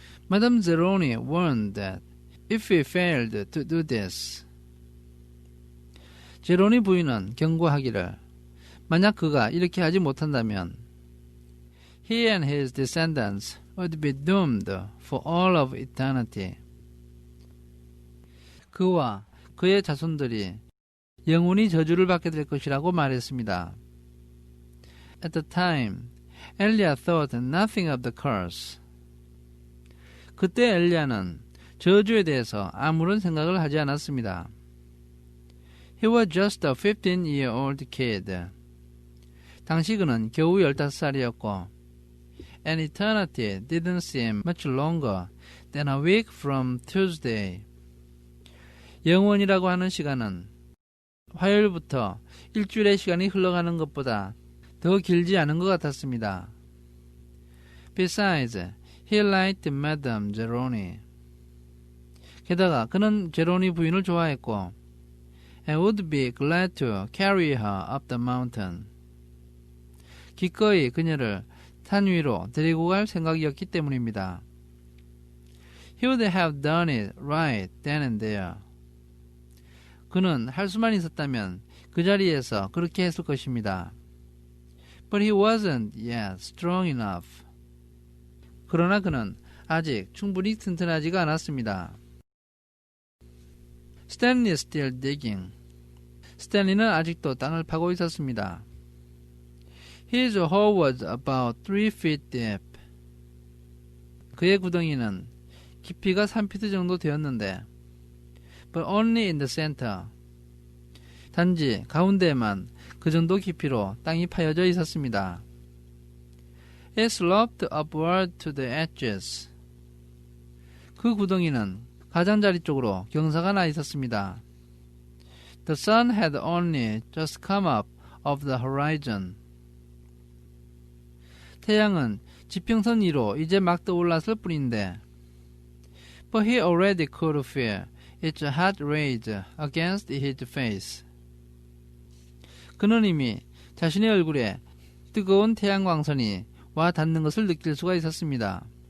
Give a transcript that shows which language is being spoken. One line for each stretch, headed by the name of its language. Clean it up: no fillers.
English: Madame Zeroni warned that if he failed to do this,
Korean: 제로니 부인은 경고하기를 만약 그가 이렇게 하지 못한다면
English: he and his descendants would be doomed for all of eternity.
Korean: 그와 그의 자손들이 영원히 저주를 받게 될 것이라고 말했습니다.
English: At the time, Elia thought nothing of the curse.
Korean: 그때 엘리야는 저주에 대해서 아무런 생각을 하지 않았습니다.
English: He was just a 15-year-old kid.
Korean: 당시 그는 겨우 15살이었고
English: An eternity didn't seem much longer than a week from Tuesday.
Korean: 영원이라고 하는 시간은 화요일부터 일주일의 시간이 흘러가는 것보다 더 길지 않은 것 같았습니다.
English: Besides, he liked Madame Zeroni.
Korean: 게다가 그는 제로니 부인을 좋아했고
English: and would be glad to carry her up the mountain.
Korean: 기꺼이 그녀를 산 위로 데리고 갈 생각이었기 때문입니다.
English: He would have done it right then and there.
Korean: 그는 할 수만 있었다면 그 자리에서 그렇게 했을 것입니다.
English: But he wasn't yet strong enough.
Korean: 그러나 그는 아직 충분히 튼튼하지가 않았습니다.
English: Stanley is still digging.
Korean: 스탠리는 아직도 땅을 파고 있었습니다.
English: His hole was about 3 feet deep.
Korean: 그의 구덩이는 깊이가 3피트 정도 되었는데
English: but only in the center.
Korean: 단지 가운데에만 그 정도 깊이로 땅이 파여져 있었습니다.
English: It sloped upward to the edges.
Korean: 그 구덩이는 가장자리 쪽으로 경사가 나 있었습니다.
English: The sun had only just come up of the horizon.
Korean: 태양은 지평선 위로 이제 막 떠올랐을 뿐인데
English: but he already could feel its hot rays against his face.
Korean: 그는 이미 자신의 얼굴에 뜨거운 태양광선이 와 닿는 것을 느낄 수가 있었습니다.